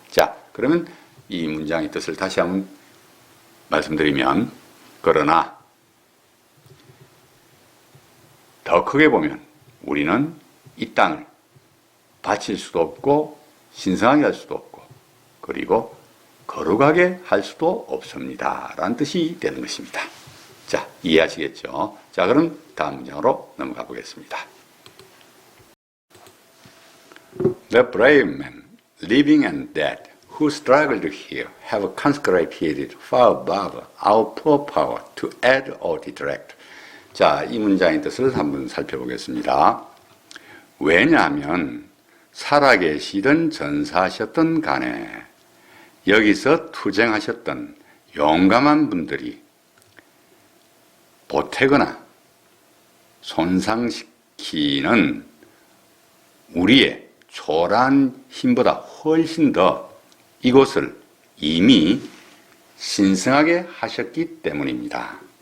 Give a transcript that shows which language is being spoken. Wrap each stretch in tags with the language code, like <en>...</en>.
<ko>자, 그러면 이 문장의 뜻을 다시 한번 말씀드리면, 그러나 더 크게 보면 우리는 이 땅을 바칠 수도 없고 신성하게 할 수도 없고 그리고 거룩하게 할 수도 없습니다 라는 뜻이 되는 것입니다. 자, 이해하시겠죠? 자, 그럼 다음 문장으로 넘어가 보겠습니다.</ko> <en>The brave men, living and dead, who struggled here, have consecrated far above our poor power to add or detract.</en> <ko>자, 이 문장의 뜻을 한번 살펴보겠습니다. 왜냐하면 살아계시던 전사하셨던 간에 여기서 투쟁하셨던 용감한 분들이 보태거나 손상시키는 우리의 초라한 힘보다 훨씬 더 이곳을 이미 신성하게 하셨기 때문입니다.</ko>